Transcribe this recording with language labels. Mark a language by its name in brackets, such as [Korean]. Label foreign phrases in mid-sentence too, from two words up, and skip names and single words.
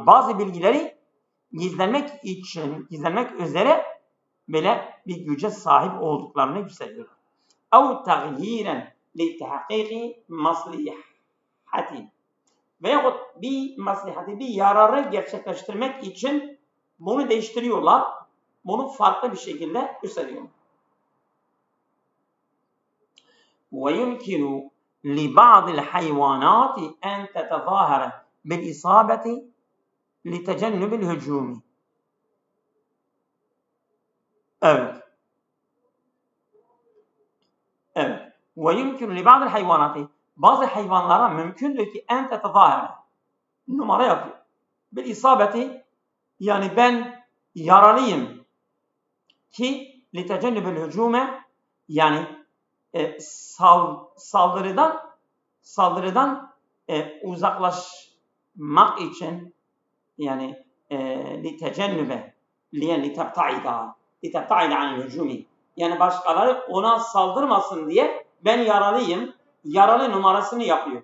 [Turkish] Bazı bilgileri gizlenmek üzere böyle bir güce sahip olduklarını gösteriyorlar. [Arabic] أو تغييرا لتحقيق مصلحة. [Turkish] Veyahut bir maslihati, bir yararı gerçekleştirmek için bunu değiştiriyorlar. Bunu farklı bir şekilde gösteriyorlar. [Arabic] ويمكن لبعض الحيوانات أن تتظاهر بالإصابة لتجنب الهجوم. [Turkish] Evet. [Arabic] ويمكن لبعض الحيوانات [Turkish] bazı hayvanlara mümkündür ki [Arabic] أن تتظاهر [Turkish] numara yapıyor. Bir isabeti yani ben yaralıyım ki [Arabic] لتجنب الهجوم [Turkish] yani saldırıdan uzaklaşmak için yani [Arabic] لتجنب لتبتعد عن الهجوم [Turkish] yani başkaları ona saldırmasın diye ben yaralıyım, yaralı numarasını yapıyor.